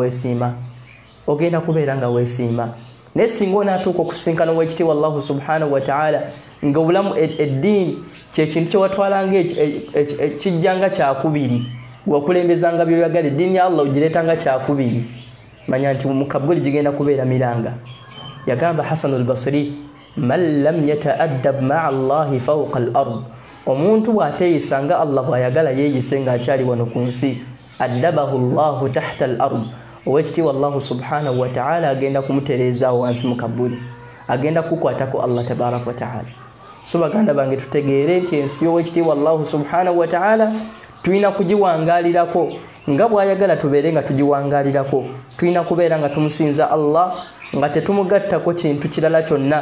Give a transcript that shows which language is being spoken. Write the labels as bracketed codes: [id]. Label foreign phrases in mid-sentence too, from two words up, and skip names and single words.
[lg] nga weesiima naye singa onaatuuka okusinkana owekitiibwa Allah [ar] سبحانه وتعالى [lg] nga obulamu eddiini kyekintu kyewatwalanga kijjanga kyakubiri wakulembezanga byoyagala eddiini ya Allah ogireetanga kyakubiri manya nti mu Kabuli gigenda kubeera miranga yagamba Hasan al-Basri [ar] من لم يتأدب مع الله فوق الأرض [lg] omuntu bw'ateeyisanga Allah bw'ayagala yeeyise ng'akyali wano ku nsi [ar] أدبه الله تحت الأرض [lg] owekitiibwa Allah [ar] سبحانه وتعالى [lg] agenda kumutereeza wansi mu Kabuli agenda kukwatako Allah [ar] تبارك وتعالى [lg] so baganda bange tutegeere nti ensi y'owekitiibwa Allah [ar] سبحانه وتعالى [lg] tulina kugiwangaalirako nga bw'ayagala tubeere nga tugiwangaalirako tulina kubeera nga tumusinza Allah nga tetumugattako kintu kirala kyonna